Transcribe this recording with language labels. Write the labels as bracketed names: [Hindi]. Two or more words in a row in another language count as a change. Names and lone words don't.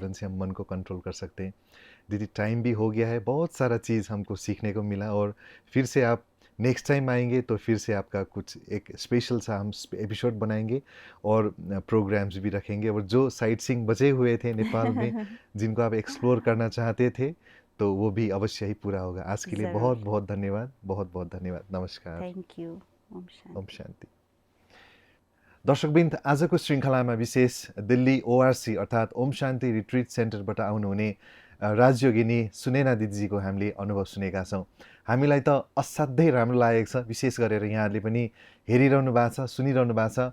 [Hindi] कारण से हम मन को कंट्रोल कर सकते हैं। दीदी, टाइम भी हो गया है, बहुत सारा चीज़ हमको सीखने को मिला और फिर से आप [English] next time [Hindi] आएँगे तो फिर से आपका कुछ एक स्पेशल सा हम एपिसोड बनाएँगे और प्रोग्राम्स भी रखेंगे और जो [English] sight seeing [Hindi] बचे हुए थे नेपाल में, जिनको आप एक्सप्लोर करना चाहते थे, तो वो भी अवश्य ही पूरा होगा। आज के लिए ज़रूर। बहुत-बहुत धन्यवाद, बहुत-बहुत धन्यवाद। नमस्कार। [English] thank you. [Hindi] ओम शांति। ओम शान्ति। [Nepali] दर्शकवृन्द, आजको श्रृङ्खलामा विशेष दिल्ली ओआरसी अर्थात् ओम शान्ति रिट्रिट सेन्टरबाट आउनुहुने राजयोगिनी सुनैना दिदीजीको हामीले अनुभव सुनेका छौँ। हामीलाई त असाध्यै राम्रो लागेको छ। विशेष गरेर यहाँहरूले पनि हेरिरहनु भएको छ, सुनिरहनु भएको छ।